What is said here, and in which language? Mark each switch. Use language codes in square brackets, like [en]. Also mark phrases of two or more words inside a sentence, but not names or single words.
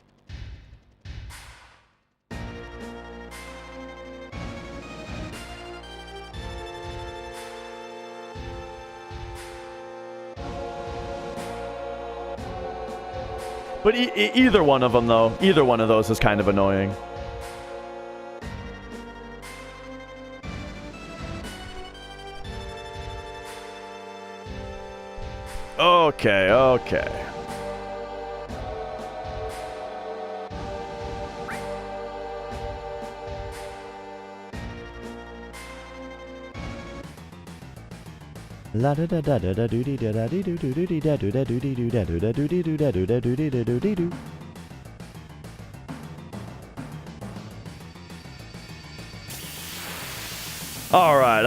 [en] But either one of them, though, either one of those is kind of annoying. Okay, okay. La da da da da da doo dee da da dee doo doo doo dee da doo da doo dee doo da doo da doo dee doo da doo da doo dee da doo dee doo. All right.